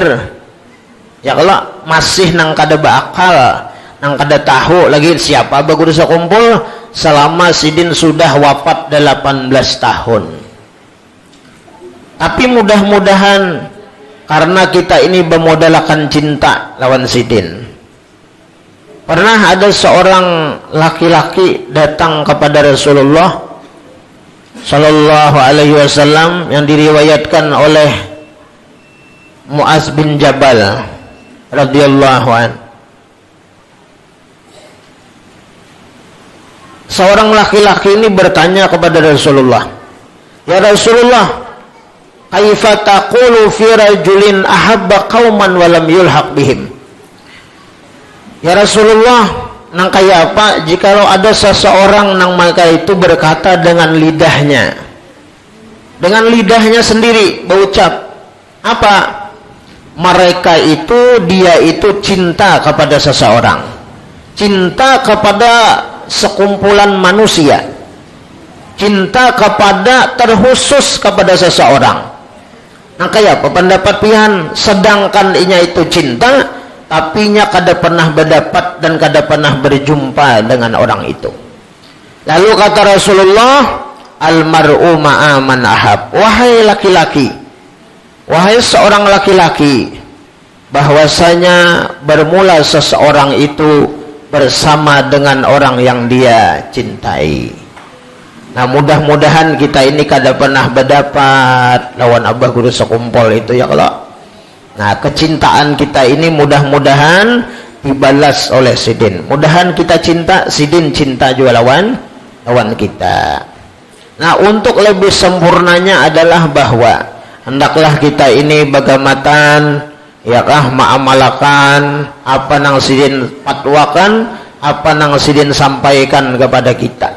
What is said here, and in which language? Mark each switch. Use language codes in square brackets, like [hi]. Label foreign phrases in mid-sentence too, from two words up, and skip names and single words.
[bjn] Ya kalau masih nang kada berakal, nang kada tahu lagi siapa Abah Guru sekumpul selama sidin sudah wafat 18 tahun. Tapi mudah-mudahan karena kita ini bermodalkan cinta lawan sidin. [id] Pernah ada seorang laki-laki datang kepada Rasulullah [ar] صلى الله عليه وسلم [id] yang diriwayatkan oleh Muaz bin Jabal [ar] رضي الله عن. [id] Seorang laki-laki ini bertanya kepada Rasulullah, [ar] "يا رسول الله, كيف تقول في رجل أحب قوما ولم يلحق بهم?" يا رسول الله, [bjn] nang kaya apa jikalau ada seseorang nang mereka itu berkata dengan lidahnya sendiri berucap apa? [id] Mereka itu, dia itu cinta kepada seseorang, cinta kepada sekumpulan manusia, cinta kepada terkhusus kepada seseorang. [bjn] Nah kaya apa pendapat pian, sedangkan inya itu cinta tapi nya kada pernah berdapat dan kada pernah berjumpa dengan orang itu. [id] Lalu kata Rasulullah, [ar] المرء مع من أحب. [id] Wahai laki-laki, wahai seorang laki-laki, bahwasanya bermula seseorang itu bersama dengan orang yang dia cintai. [bjn] Nah mudah-mudahan kita ini kada pernah berdapat lawan Abah Guru sekumpul itu ya kalau. Nah kecintaan kita ini mudah-mudahan dibalas oleh sidin. Mudahan kita cinta, sidin cinta juga lawan kita. Nah untuk lebih sempurnanya adalah bahwa hendaklah kita ini bagamatan ya kah mengamalkan apa nang sidin fatwakan, apa nang sidin sampaikan kepada kita.